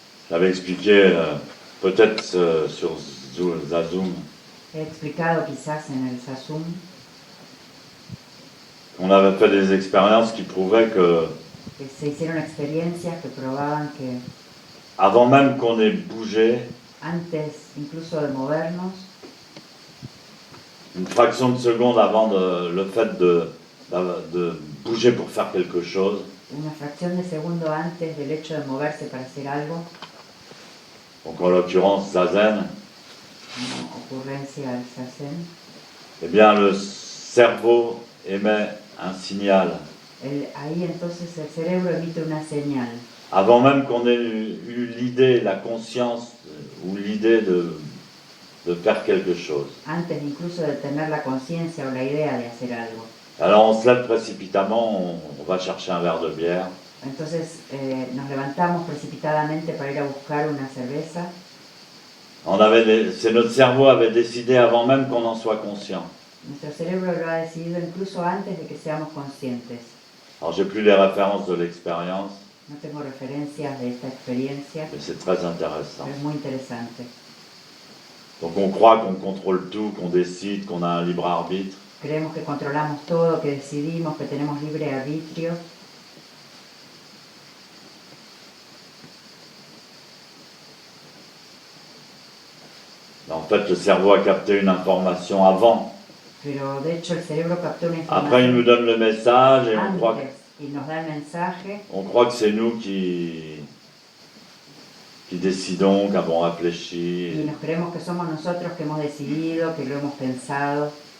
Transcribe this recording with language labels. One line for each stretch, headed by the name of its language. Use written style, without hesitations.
French: J'avais expliqué peut-être sur Zazoom
Spanish: He explicado quizás en el Sasum
French: qu'on avait fait des expériences qui prouvaient que
Spanish: que se hicieron experiencias que probaban que
French: avant même qu'on ait bougé,
Spanish: antes incluso de movernos,
French: une fraction de seconde avant le fait de bouger pour faire quelque chose,
Spanish: una fracción de segundo antes del hecho de moverse para hacer algo,
French: donc en l'occurrence Zazen,
Spanish: como ocurrencia del Sazen,
French: eh bien le cerveau émet un signal.
Spanish: ahí entonces el cerebro emite una señal.
French: Avant même qu'on ait eu l'idée, la conscience ou l'idée de faire quelque chose.
Spanish: Antes incluso de tener la conciencia o la idea de hacer algo.
French: Alors on se lève précipitamment, on va chercher un verre de bière.
Spanish: Entonces nos levantamos precipitadamente para ir a buscar una cerveza.
French: C'est notre cerveau avait décidé avant même qu'on en soit conscient.
Spanish: Nuestro cerebro lo ha decidido incluso antes de que seamos conscientes.
French: Alors j'ai plus les références de l'expérience,
Spanish: No tengo referencias de esta experiencia,
French: mais c'est très intéressant.
Spanish: pero es muy interesante.
French: Donc on croit qu'on contrôle tout, qu'on décide, qu'on a un libre arbitre.
Spanish: Creemos que controlamos todo, que decidimos, que tenemos libre arbitrio.
French: En fait, le cerveau a capté une information avant.
Spanish: Pero de hecho el cerebro captó una
French: Après, il nous
Spanish: información
French: donne le message et on croit
Spanish: antes y nos da el mensaje
French: que c'est nous qui décidons, qui avons réfléchi.
Spanish: y nos creemos que somos nosotros que hemos decidido, que lo hemos pensado.